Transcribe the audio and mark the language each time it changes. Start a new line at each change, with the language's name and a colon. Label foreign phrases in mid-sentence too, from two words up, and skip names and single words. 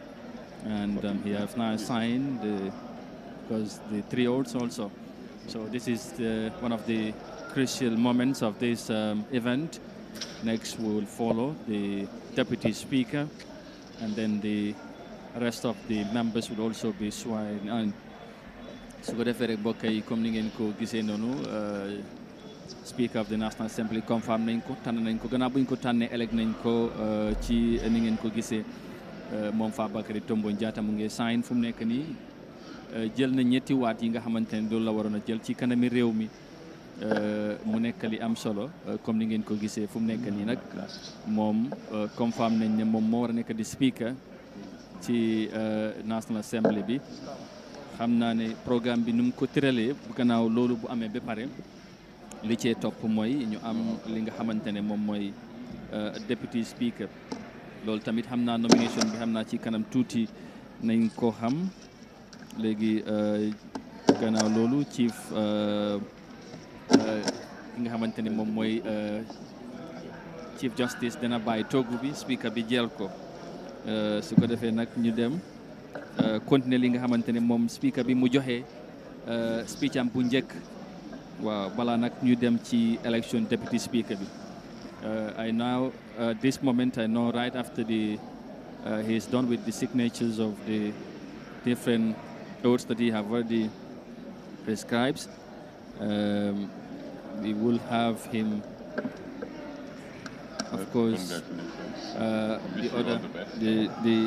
English: Jallow, and he has now signed because the 3 oaths also. So this is one of the crucial moments of this event. Next we will follow the Deputy Speaker, and then the rest of the members will also be sworn in.
Wolof: So ko defee rek mbokk yi comme ni ngeen ko gisee noonu
English: Speaker of the National Assembly
Wolof: confirm nañ ko tànn nañ ko gannaaw bu ñu ko tànnee elect nañ ko ci ni ngeen ko gisee moom Fabakary Tombong Jatta mu ngi sign fu mu nekk nii jël na ñetti waat yi nga xamante ne loolu la waroon a jël ci kanami réew mi mu nekk li am solo comme ni ngeen ko gisee fu mu nekk nii nag moom confirm nañ ne moom moo war a nekk di speaker ci National Assembly bi. xam naa ne programme bi nu mu ko tëralee gannaaw loolu bu amee ba pare li cee topp mooy ñu am li nga xamante ne moom mooy
English: deputy speaker
Wolof: loolu tamit xam naa nomination bi xam naa ci kanam tuuti nañ ko xam léegi gannaaw loolu chief ki nga xamante ne moom mooy
English: chief justice
Wolof: dana bàyyi toogu bi speaker bi jël ko su ko defee nag ñu dem continuer li nga xamante ne moom speaker bi mu joxe speech am bu njëkk waaw balaa nag ñu dem ci election deputy speaker bi
English: I now this moment I know right after he is done with the signatures of the different oaths that he have already prescribed, we will have him of course the other the